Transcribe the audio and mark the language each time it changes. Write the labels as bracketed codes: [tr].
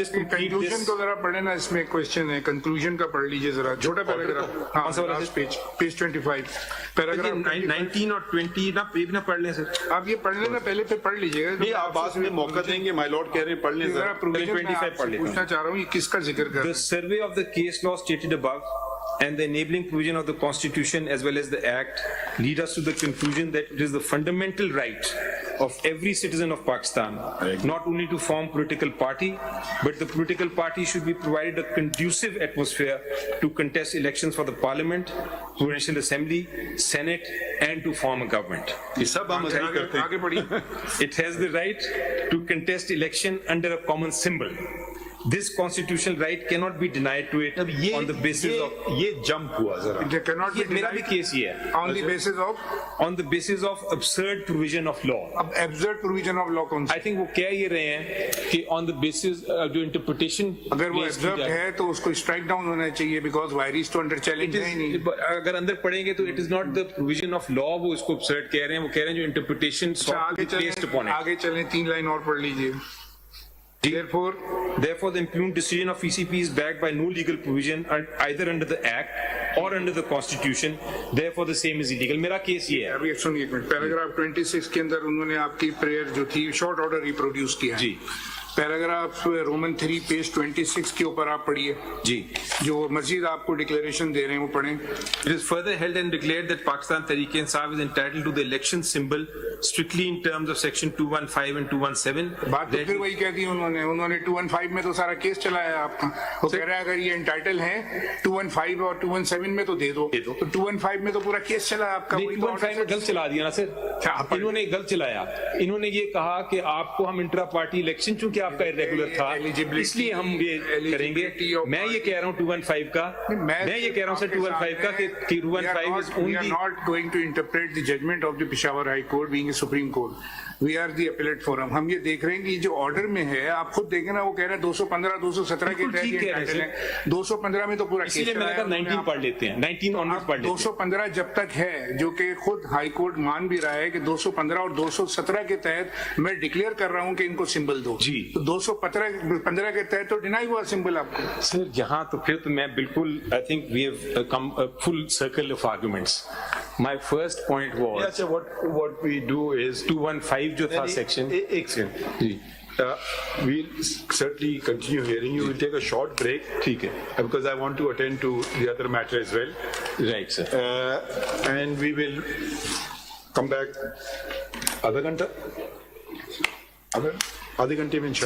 [ur] Conclusion کو ذرا پڑھیں نا, اس میں کوشچن ہے, کنکلوژن کا پڑھ لیجئے ذرا, چھوٹا پیراگراف. ہاں لاسٹ پیج 25 پیراگراف 19 اور 20 نہ پیج نہ پڑھ لیں سر. آپ یہ پڑھ لینا, پہلے پہ پڑھ لیجئے گا. نہیں آپ بعد میں موقع دیں گے, مائی لارڈ کہہ رہے ہیں پڑھ لیں ذرا. پوچھنا چاہ رہا ہوں یہ کس کا ذکر کر رہے [en] The [ur] ہیں. [en] survey of the case law stated above and the enabling provision of the Constitution as well as the Act lead us to the conclusion that it is the fundamental right of every citizen of Pakistan not only to form political party, but the political party should be provided a conducive atmosphere to contest elections for the Parliament, Provincial Assembly, Senate, and to form a government. [ur] یہ سب ہم agree کرتے ہیں. آگے بڑھیے. [en] It has the right to contest election under a common symbol. This constitutional right cannot be denied to it on the basis of [ur] یہ jump ہوا ذرا. [en] They cannot be [ur] میرا بھی [en] denied [ur] کیس یہ ہے [en] on the basis of on the basis of absurd provision of law. [ur] اب absurd provision of law کون سا. [en] I think [ur] وہ کہہ یہ رہے ہیں کہ [en] on the basis [ur] جو interpretation اگر وہ absurd ہے تو اس کو اسٹرائک ڈاؤن ہونا چاہیے, بیکاز وائریز تو انڈر چیلنج ہے ہی نہیں. اگر اندر پڑھیں گے تو [en] it is not the provision of law [ur] وہ اس کو absurd کہہ رہے ہیں, وہ کہہ رہے ہیں جو interpretation [en] sought to be placed upon it. [ur] آگے چلیں, 3 لائن اور پڑھ لیجئے. [en] Therefore, the impugned decision of ECP is backed by no legal provision either under the Act or under the Constitution. Therefore, the same is illegal. [ur] میرا case یہ ہے. ابھی سنیے ایک منٹ. پیراگراف 26 کے اندر انہوں نے آپ کی پریئر جو تھی شارٹ آرڈر ریپروڈیوس کیا ہے. جی. پیراگراف رومن 3 پیج 26 کے اوپر آپ پڑھیے. جی. جو مزید آپ کو ڈکلیریشن دے رہے ہیں وہ پڑھیں. [en] It is further held and declared that Pakistan Tehreek-e-Insaf is entitled to the election symbol strictly in terms of section 215 and 217. [ur] بات تو پھر وہی کہہ دی انہوں نے 215 میں تو سارا کیس چلایا آپ کا. وہ کہہ رہا ہے اگر یہ انٹائٹل ہیں 215 اور 217 میں تو دے دو. تو 215 میں تو پورا کیس چلا آپ کا. 215 میں غلط چلا دیا نا سر. انہوں نے غلط چلایا. انہوں نے یہ کہا کہ آپ کو ہم انٹرا پارٹی الیکشن چونکہ آپ کا ریگولر تھا اس لیے ہم یہ کریں گے. میں یہ کہہ رہا ہوں 215 کا, میں یہ کہہ رہا ہوں سر 215 کا کہ 215 [en] is only. We are not going to interpret the judgment of the Peshawar High Court being a Supreme Court. We are the appellate forum. [ur] ہم یہ دیکھ رہے ہیں کہ جو آرڈر میں ہے آپ خود دیکھیں نا, وہ کہہ رہے ہیں 215 217 کے تحت یہ ٹائٹل ہے. 215 میں تو پورا کیس میں نے کہا 19 پڑھ لیتے ہیں, 19 آنورڈ پڑھ لیتے ہیں. 215 جب تک ہے جو کہ خود ہائی کورٹ مان بھی رہا ہے کہ 215 اور 217 کے تحت میں ڈکلیئر کر رہا ہوں کہ ان کو سمبل دو. جی. تو 215 کے تحت تو ڈینائی ہوا سمبل آپ کو. سر یہاں تو پھر تو میں بالکل [en] I think we have come full circle of arguments. My first point was Yeah, so what we do is [ur] 215 جو تھا section. ایک second. [en] We'll certainly continue hearing you. We'll take a short break. [ur] ٹھیک ہے. [en] Because I want to attend to the other matter as well. Right, sir. And we will come back [ur] آدھا گھنٹہ آدھے گھنٹے میں انشاءاللہ.